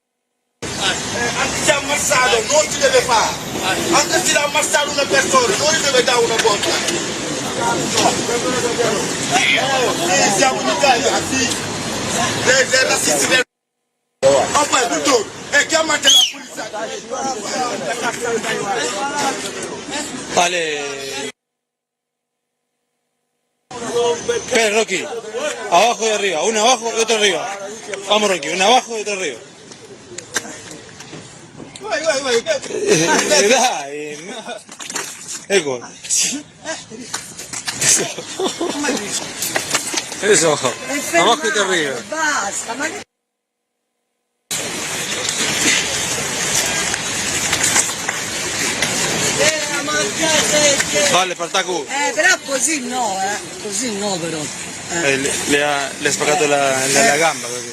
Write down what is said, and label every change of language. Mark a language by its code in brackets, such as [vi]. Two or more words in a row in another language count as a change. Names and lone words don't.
[it] Anche se è ammazzato, non si deve fare. Anche se l'ha ammazzato una persona, non gli deve dare una botta. Siamo in Italia, sì. Le razzisti del... Oh, poi, tutto, e chiamate la polizia. [es] Vale. Espera, Rocky. Abajo y arriba. Uno abajo y otro arriba. Vamos, Rocky. Uno abajo y otro arriba. [it] Dai. Ecco. [es] Eso. Abajo y otro arriba. [it] Basta, ma che... [es] Vale, Spartacus. [it] Però così no, così no però. Le ha spaccato la gamba così.